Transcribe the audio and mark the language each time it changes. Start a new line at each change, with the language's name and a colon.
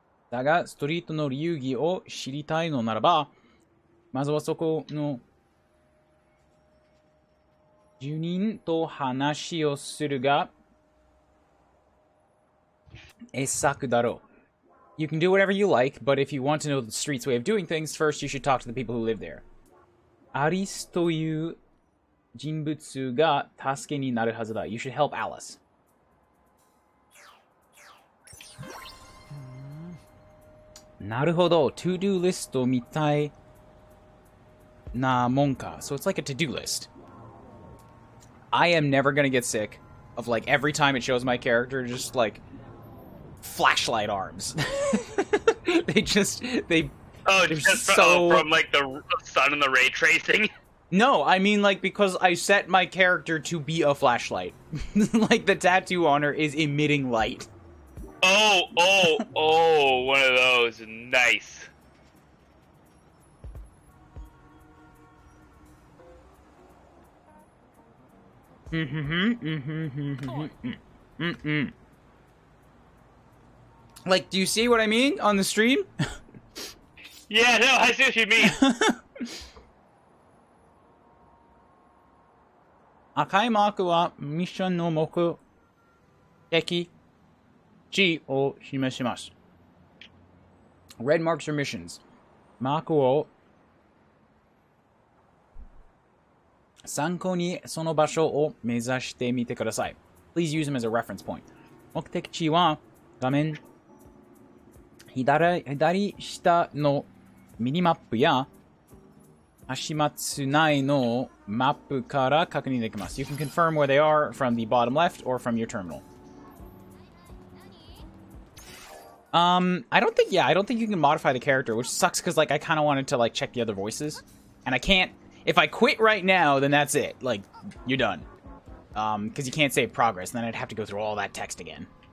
Japanese: だがストリートの流儀を知りたいのならば、まずはそこの住人と話をするが傑作だろう。
English: You can do whatever you like, but if you want to know the street's way of doing things, first you should talk to the people who live there.
Japanese: アリスという人物が助けになるはずだ。
English: You should help Alice.
Japanese: なるほど。 To-do list みたいなもんか。
English: So it's like a to-do list. I am never gonna get sick of, like, every time it shows my character, just, like, flashlight arms. They... Oh, just so... from, like, the sun and the ray tracing? No, I mean, like, because I set my character to be a flashlight. Like, the tattoo on her is emitting light. Oh, one of those. Nice. Like, do you see what I mean on the stream? Yeah, no, I see what you mean.
Japanese: 赤いマークはミッションの目的地を示します。
English: Red marks are missions.
Japanese: マークを参考にその場所を目指してみてください。
English: Please use them as a reference point.
Japanese: 目的地は画面左下のミニマップや足松内のマップから確認できます。
English: You can confirm where they are from the bottom left or from your terminal. I don't think you can modify the character, which sucks because, like, I kind of wanted to, like, check the other voices. And I can't. If I quit right now, then that's it. Like, you're done. Because you can't save progress, and then I'd have to go through all that text again.